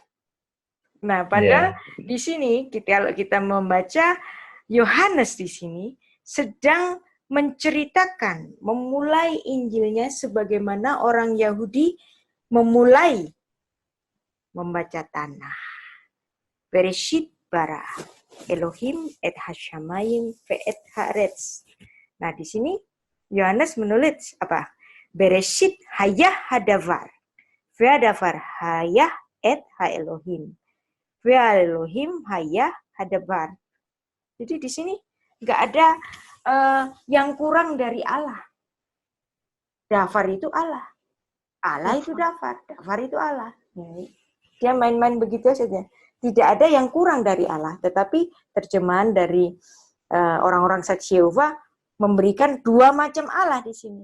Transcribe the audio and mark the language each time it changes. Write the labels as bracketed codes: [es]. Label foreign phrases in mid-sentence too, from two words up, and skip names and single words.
[id] Nah, padahal di sini kalau kita membaca Yohanes di sini sedang menceritakan, memulai Injilnya sebagaimana orang Yahudi memulai membaca tanah. [he] בראשית ברא אלוהים את השמים ואת הארץ. [id] Nah, di sini Yohanes menulis apa? [he] בראשית היה הדבר. והדבר היה את האלוהים. ואלוהים היה הדבר. [id] Jadi di sini nggak ada yang kurang dari Allah. Dafar itu Allah. Allah itu dafar. Dafar itu Allah. Dia main-main begitu saja. Tidak ada yang kurang dari Allah. Tetapi terjemahan dari orang-orang saksi Yehova memberikan 2 macam Allah di sini.